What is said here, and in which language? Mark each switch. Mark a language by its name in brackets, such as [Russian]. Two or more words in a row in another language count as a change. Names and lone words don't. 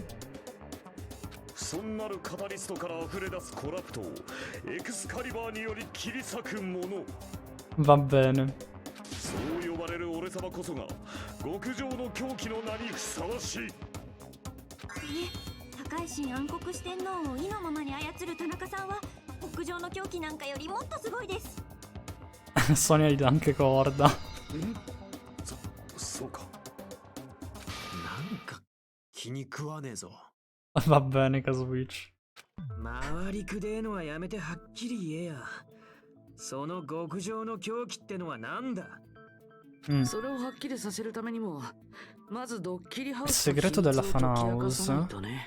[Japanese] そんなるカタリストから溢れ出すコラプトをエクスカリバーにより切り裂くもの。 [Italian] Va bene. [Japanese] そう呼ばれる俺様こそが極上の狂気の名にふさわしい。高い神暗黒四天王を意のままに操る田中さんは極上の狂気なんかよりもっとすごいです。 [Italian] Sonia gli dà anche corda. [Japanese] そうか。なんか気に食わねえぞ。 [Italian] Va bene, Kazuichi. [Japanese] 回りくでえのはやめてはっきり言えや。その極上の狂気ってのはなんだ？それをはっきりさせるためにも、まずドッキリハウスの秘密を解き明かさないとね。